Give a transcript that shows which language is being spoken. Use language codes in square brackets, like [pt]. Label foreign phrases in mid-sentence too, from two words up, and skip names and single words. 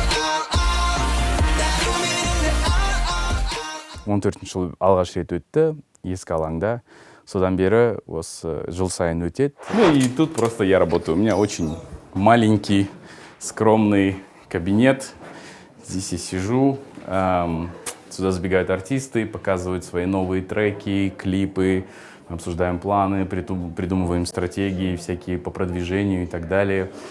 [kk] Он 14 жыл алғаш рет өтті. ескі алаңда. Содан бері осы жыл сайын өтеді. [ru] Ну и тут просто я работаю. У меня очень маленький, скромный кабинет. Здесь я сижу. Сюда забегают артисты, показывают свои новые треки, клипы. Обсуждаем планы, придумываем стратегии всякие по продвижению и так далее.